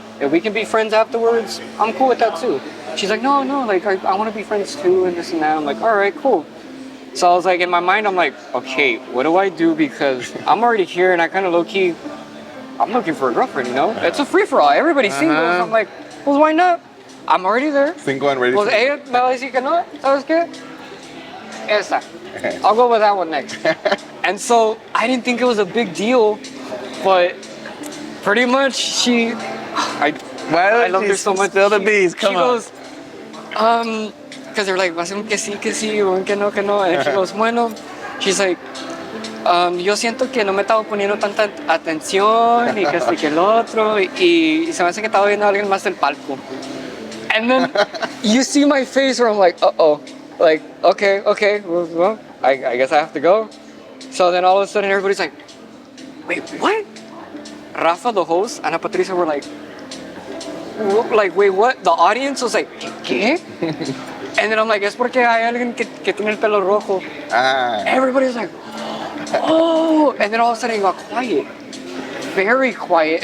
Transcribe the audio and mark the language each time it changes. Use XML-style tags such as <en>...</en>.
<en>If we can be friends afterwards, I'm cool with that too. She's like, no, like I want to be friends too, and this and that. I'm like, all right, cool. So I was like, in my mind, I'm like, okay, what do I do? Because I'm already here, and I kind of low-key, I'm looking for a girlfriend, you know? It's a free-for-all. Everybody's single. So I'm like, well, why not? I'm already there. Single and ready</en> <es>Pues ella me va a decir que no, ¿sabes qué? Esa.</es> <en>I'll go with that one next. And so I didn't think it was a big deal, but pretty much I love her so much. Spill the bees, come on. She goes, because they're like,</en> <es>va a ser un que sí, o un que no.</es> <en>And she goes,</en> <es>bueno,</es> <en>she's like,</en> <es>yo siento que no me estaba poniendo tanta atención y que esto y que el otro, y se me hace que estaba viendo a alguien más del palco.</es> <en>And then you see my face where I'm like, uh-oh. Like, okay, well, I guess I have to go. So then all of a sudden everybody's like, wait, what? Rafa, the host, Ana Patricia were like, wait, what? The audience was like, ¿qué? And then I'm like,</en> <es>es porque hay alguien que tiene el pelo rojo.</es> <en>Everybody's like, oh. And then all of a sudden it got quiet. Very quiet.</en>